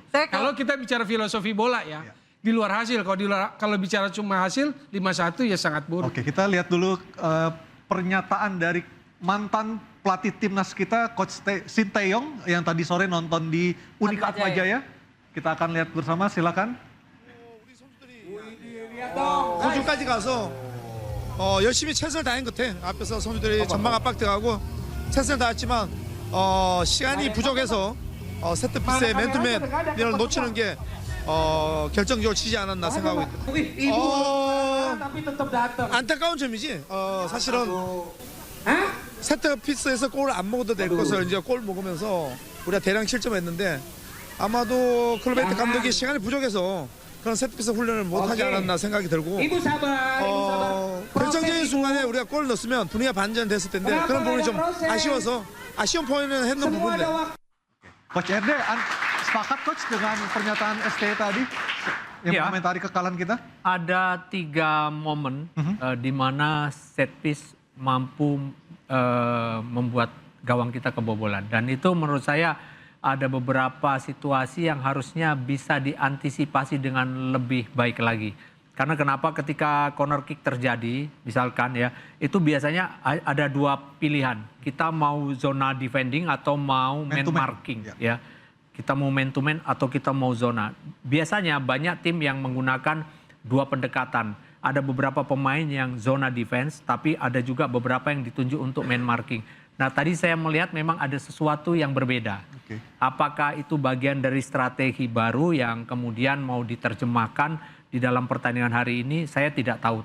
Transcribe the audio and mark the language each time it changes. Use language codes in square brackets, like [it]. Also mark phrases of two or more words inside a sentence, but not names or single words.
[id] Kalau kita bicara filosofi bola ya. Di luar hasil, kalau bicara cuma hasil 5-1 ya sangat buruk. Oke, kita lihat dulu pernyataan dari mantan pelatih timnas kita, Coach Sinteyong yang tadi sore nonton di Unik Atmajaya. Kita akan lihat bersama, silakan. [ko] 호주까지 가서 열심히 최선을 다한 것 같아. 앞에서 선수들이 전방 압박 들어가고 최선을 다했지만 시간이 부족해서 세트피스의 맨투맨을 놓치는 게 결정적으로 치지 않았나 생각하고 있다. 안타까운 점이지. 사실은 세트피스에서 골을 안 먹어도 될 것을 이제 골 먹으면서 우리가 대량 실점했는데 아마도 클로베트 감독이 시간이 부족해서 그런 세트피스 훈련을 못하지 않았나 생각이 들고 결정적인 순간에 우리가 골을 넣었으면 분위기가 반전됐을 텐데 그런 부분이 좀 아쉬워서 아쉬운 포인트는 했는 부분인데. [id] Coach RD, sepakat Coach dengan pernyataan ST tadi yang Iya. mengomentari kekalahan kita? Ada 3 momen di mana [en] set piece [id] mampu membuat gawang kita kebobolan. Dan itu menurut saya ada beberapa situasi yang harusnya bisa diantisipasi dengan lebih baik lagi. Karena kenapa ketika [en] corner kick [id] terjadi, misalkan ya, itu biasanya ada dua pilihan. Kita mau [en] zona defending [id] atau mau man [en] to man. marking, [id] ya. Kita mau [en] man to man [id] atau kita mau zona. Biasanya banyak tim yang menggunakan dua pendekatan. Ada beberapa pemain yang [en] zona defense, [id] tapi ada juga beberapa yang ditunjuk untuk [en] man marking. [id] Nah, tadi saya melihat memang ada sesuatu yang berbeda. Oke. Apakah itu bagian dari strategi baru yang kemudian mau diterjemahkan di dalam pertandingan hari ini, saya tidak tahu.